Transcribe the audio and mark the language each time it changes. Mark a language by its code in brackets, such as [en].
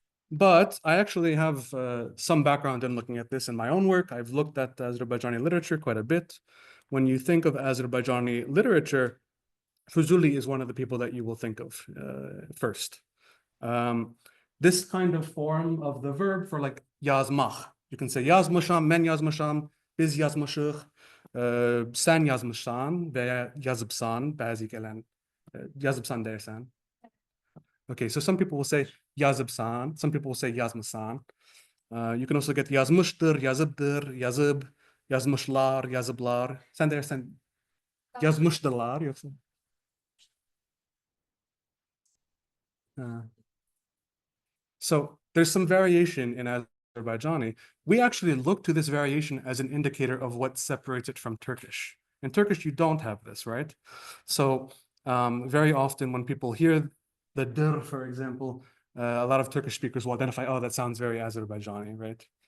[en] But I actually have some background in looking at this in my own work. I've looked at Azerbaijani literature quite a bit. When you think of Azerbaijani literature, Fuzuli is one of the people that you will think of first. This kind of form of the verb for like yazmak. You can say [az] yazmışam, men yazmışam, biz yazmışıq, sen yazmışsan veya yazıpsan, bazı gelen yazıpsan dersen. [en] Okay, so some people will say yazıpsan, some people will say yazmışsan. You can also get yazmıştır, yazıptır, yazıp, yazmışlar, yazıplar. [az] Sen dersen yazmıştırlar yoksa. [en] So there's some variation in Azerbaijani. We actually look to this variation as an indicator of what separates it from Turkish. In Turkish, you don't have this, right? So very often when people hear the dir, for example, a lot of Turkish speakers will identify, oh, that sounds very Azerbaijani, right?